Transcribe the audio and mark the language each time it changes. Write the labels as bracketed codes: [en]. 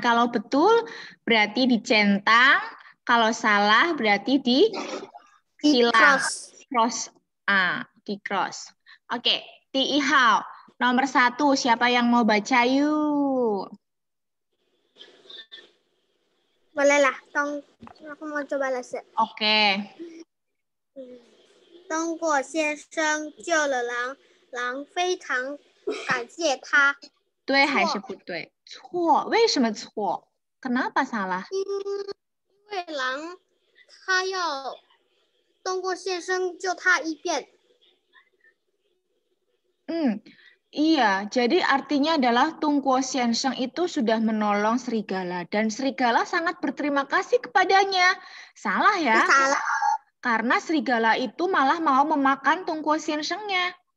[id] Kalau betul berarti dicentang, kalau salah berarti disilang. Cross. Di cross. Oke, TI Hao. Nomor 1, siapa yang mau baca yuk? Bolehlah, aku mau coba les. Oke. [zh] 东果先生救了狼，狼非常感谢他。对还是不对？错，为什么错？ [id] Kenapa salah？ [zh] 因为狼他要东果先生救他一遍。 [id] Iya, jadi artinya adalah Tungguo Xiansheng itu sudah menolong serigala dan serigala sangat berterima kasih kepadanya. Salah ya? Salah. Karena serigala itu malah mau memakan Tungguo Xiansheng-nya.